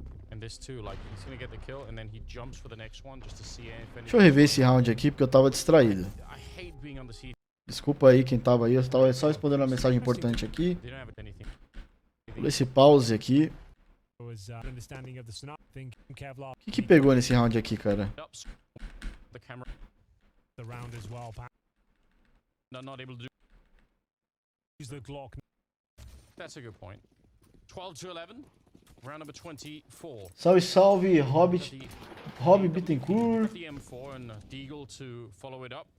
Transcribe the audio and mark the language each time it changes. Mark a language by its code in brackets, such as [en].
[en] And this too, like, he's gonna get the kill, and then he jumps for the next one just to see if any... [pt] Deixa eu rever esse round aqui, porque eu tava distraído. [en] I hate being on the seat. [pt] Desculpa aí quem tava aí, eu tava só respondendo uma mensagem importante aqui. [en] They don't have anything. [pt] Vou esse pause aqui. O que pegou nesse round aqui, cara? [en] The camera. The round as well. Not able to use the Glock. That's a good point. 12-11. Round number 24. [pt] Salve, salve, Rob Bittencourt. [en] The M4 and Deagle to follow it up.